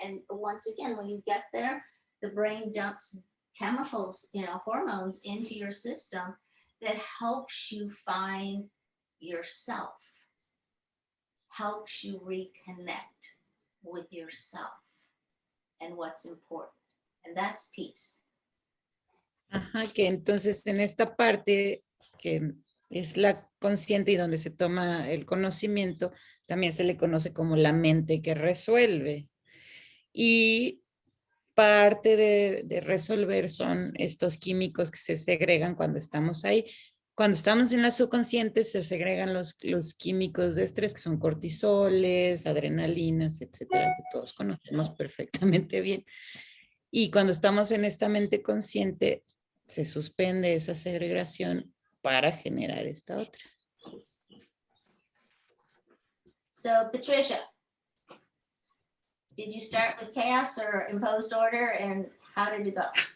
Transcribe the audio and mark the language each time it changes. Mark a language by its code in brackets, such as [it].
[en] And once again, when you get there, the brain dumps chemicals, hormones into your system that helps you find yourself, helps you reconnect with yourself and what's important. And that's peace. [es] Ajá, que entonces en esta parte que es la consciente y donde se toma el conocimiento, también se le conoce como la mente que resuelve. Y parte de resolver son estos químicos que se segregan cuando estamos ahí. Cuando estamos en la subconsciente se segregan los químicos de estrés que son cortisoles, adrenalinas, etcétera, que todos conocemos perfectamente bien. Y cuando estamos en esta mente consciente, se suspende esa segregación para generar esta otra. [en] So, Patricia, did you start with chaos or imposed order, and how did it go?